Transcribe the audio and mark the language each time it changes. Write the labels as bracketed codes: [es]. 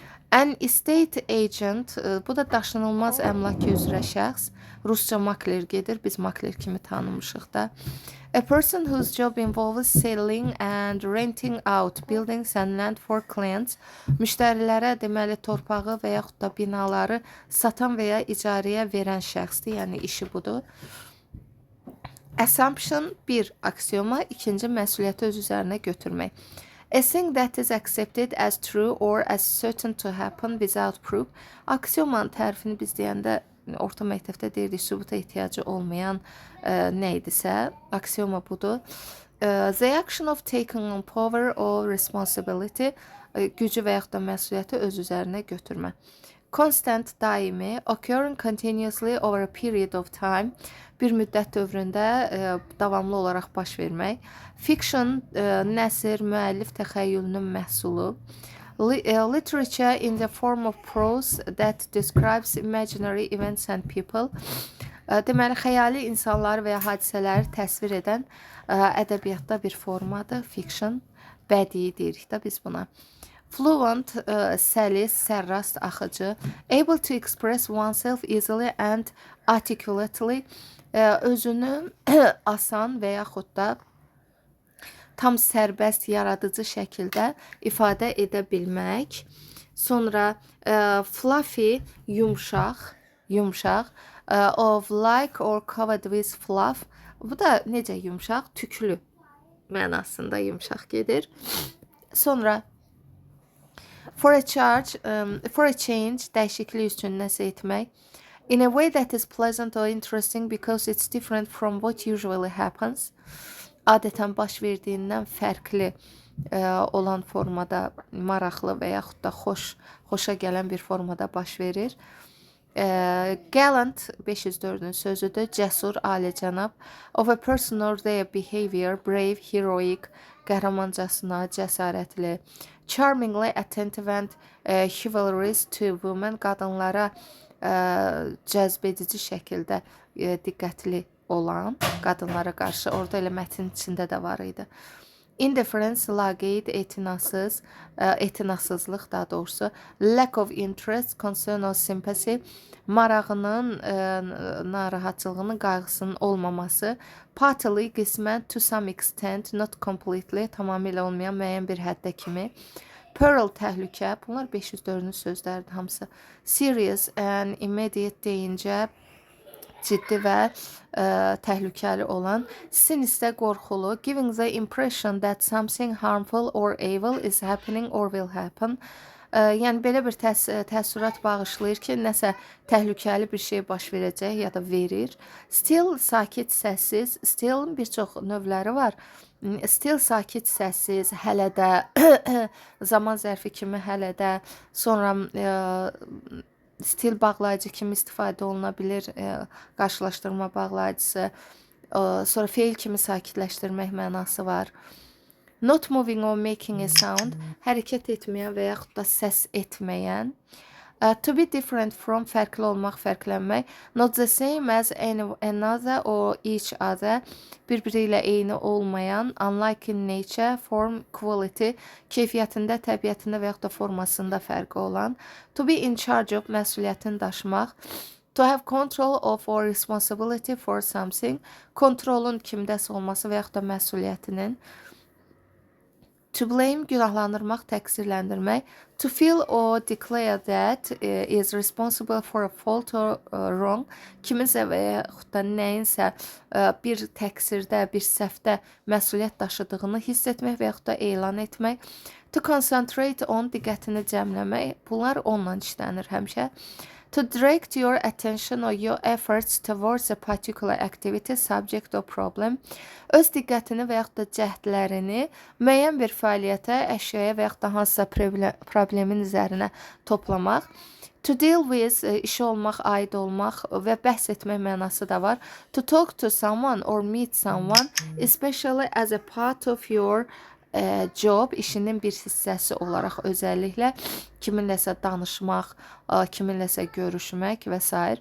[en] An estate agent, [az] bu da daşınılmaz əmlak üzrə şəxs. Rusca makler gedir, biz makler kimi tanımışıq da. [en] A person whose job involves selling and renting out buildings and land for clients. [az] Müştərilərə deməli torpağı və yaxud da binaları satan və ya icarəyə verən şəxsdir, yəni işi budur. Assumption, bir aksiyoma, ikinci məsuliyyəti öz üzərinə götürmək. [en] A thing that is accepted as true or as certain to happen without proof. [az] Aksiyomanın tərifini biz deyəndə orta məktəbdə deyirdik, sübuta ehtiyacı olmayan nə idisə, aksiyoma budur. [en] The action of taking on power or responsibility, [az] gücü və yaxud da məsuliyyəti öz üzərinə götürmə. [en] Constant, daimi, occurring continuously over a period of time, [az] bir müddət dövründə davamlı olaraq baş vermək. Fiction, nəsr, müəllif təxəyyülünün məhsulu. [en] Literature in the form of prose that describes imaginary events and people. [az] Deməli, xəyali insanları və ya hadisələri təsvir edən ədəbiyyatda bir formadır. Fiction, bədii deyirik də biz buna. Fluent, səlis, sərrast, axıcı. [en] Able to express oneself easily and articulately. [az] Özünü asan və yaxud da tam sərbəst, yaradıcı şəkildə ifadə edə bilmək. [en] Sonra fluffy, yumşaq, of like or covered with fluff. [az] Bu da necə yumşaq? Tüklü mənasında yumşaq gedir. Sonra [en] for a change, [az] dəyişiklik üçün nəsə etmək. [en] In a way that is pleasant or interesting because it's different from what usually happens. [az] Adətən baş verdiyindən fərqli olan formada, maraqlı və yaxud da xoşa gələn bir formada baş verir. Gallant 504-ün sözüdür. Cəsur, alicənab. [en] Of a person or their behavior, brave, heroic, [az] qəhrəmancasına, cəsarətli. [en] Charmingly attentive and chivalrous to women, [az] qadınlara cəzbedici şəkildə diqqətli olan, qadınlara qarşı, orada elə mətnin içində də var idi. Indifference, laqeyd, etinasızlıq daha doğrusu. [en] Lack of interest, concern or sympathy, [az] marağının, narahatçılığının, qayğısının olmaması. Partly, qismən, [en] to some extent, not completely, [az] tamamilə olmayan müəyyən bir həddə kimi. Peril, təhlükə, bunlar 504-ün sözləridir hamısı. [en] Serious and immediate danger, [az] ciddi və təhlükəli olan. Sinister, qorxulu. [en] Giving the impression that something harmful or evil is happening or will happen. [az] Yəni belə bir təəssürat bağışlayır ki, nəsə təhlükəli bir şey baş verəcək ya da verir. Still, sakit, səssiz. Stillin bir çox növləri var. Still, sakit, səssiz, hələ də, zaman zərfi kimi hələ də, sonra stil bağlayıcı kimi istifadə oluna bilir, qarşılaşdırma bağlayıcısı, sonra feil kimi sakitləşdirmək mənası var. [en] Not moving or making a sound, [az] hərəkət etməyən və yaxud da səs etməyən. [en] To be different from, [az] fərqli olmaq, fərqlənmək. [en] Not the same as another or each other, [az] bir-biri ilə eyni olmayan. [en] Unlike in nature, form, quality, [az] keyfiyyətində, təbiətində və yaxud da formasında fərqi olan. [en] To be in charge of, [az] məsuliyyətini daşımaq. [en] To have control of or responsibility for something, [az] kontrolun kimdəsə olması və yaxud da məsuliyyətinin. [en] To blame, [az] günahlandırmaq, təqsirləndirmək. [en] To feel or declare that is responsible for a fault or wrong. [az] Kiminsə və yaxud da nəyinsə bir təqsirdə, bir səhvdə məsuliyyət daşıdığını hiss etmək və yaxud da elan etmək. [en] To concentrate on, [az] diqqətini cəmləmək. Bunlar onunla işlənir həmişə. [en] To direct your attention or your efforts towards a particular activity, subject or problem. [az] Öz diqqətini və yaxud da cəhdlərini müəyyən bir fəaliyyətə, əşyaya və yaxud da hansısa problemin üzərinə toplamaq. [en] To deal with, [az] işi olmaq, aid olmaq və bəhs etmək mənası da var. [en] To talk to someone or meet someone, especially as a part of your job, [az] işinin bir hissəsi olaraq özəlliklə kiminləsə danışmaq, kiminləsə görüşmək və s.